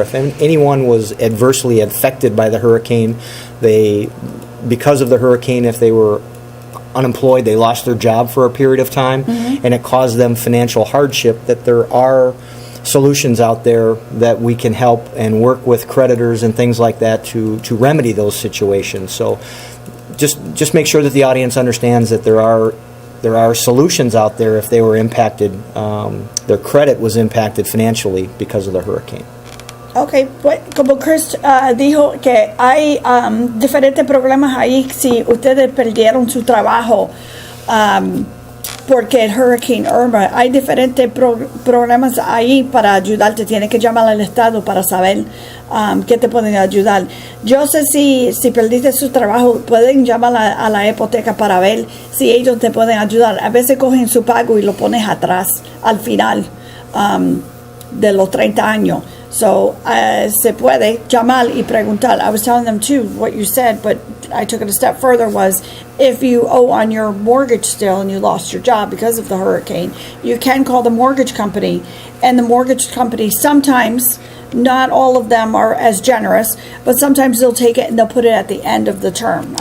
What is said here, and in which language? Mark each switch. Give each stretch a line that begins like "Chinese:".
English: If anyone was adversely affected by the hurricane, because of the hurricane, if they were unemployed, they lost their job for a period of time, and it caused them financial hardship, that there are solutions out there that we can help and work with creditors and things like that to remedy those situations. So just make sure that the audience understands that there are solutions out there if they were impacted, their credit was impacted financially because of the hurricane.
Spanish: Ok, pues como Chris dijo que hay diferentes problemas ahí si ustedes perdieron su trabajo porque el Hurricane Irma, hay diferentes programas ahí para ayudarte. Tienes que llamar al Estado para saber qué te pueden ayudar. Yo sé si perdiste su trabajo, pueden llamar a la hipoteca para ver si ellos te pueden ayudar. A veces cogen su pago y lo pones atrás, al final de los 30 años. So, se puede llamar y preguntar.
English: I was telling them too what you said, but I took it a step further was if you owe on your mortgage still and you lost your job because of the hurricane, you can call the mortgage company, and the mortgage company sometimes, not all of them are as generous, but sometimes they'll take it and they'll put it at the end of the term.